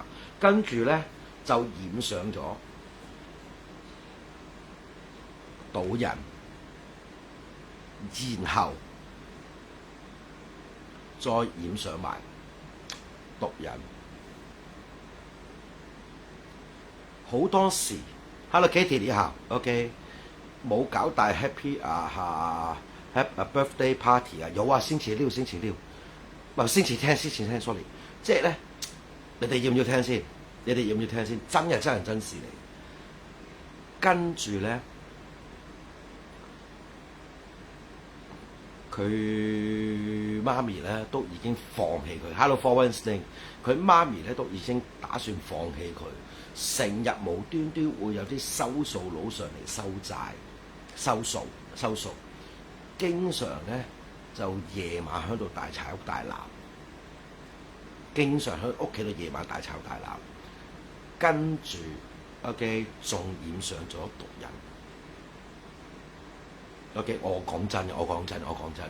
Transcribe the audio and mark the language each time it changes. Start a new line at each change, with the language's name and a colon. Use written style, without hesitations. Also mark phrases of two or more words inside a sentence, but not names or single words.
Cantonese: 跟住咧就染上咗賭人。然後再染上埋毒癮，好多時 ，Hello Katie 你好 ，OK， 冇搞大
English: Happy birthday party
Cantonese: 啊，有啊，星期六，唔係星期天 ，sorry， 即係咧，你哋要唔要聽先？真係真事嚟，跟住咧。佢媽咪咧都已經放棄佢。
English: Hello for Wednesday，
Cantonese: 佢媽咪咧都已經打算放棄佢，成日無端端會有啲收數佬上嚟收債、收數，經常咧就夜晚喺度大吵大鬧，經常喺屋企度夜晚大吵大鬧，跟住 OK 仲染上咗毒癮。OK， 我講真嘅。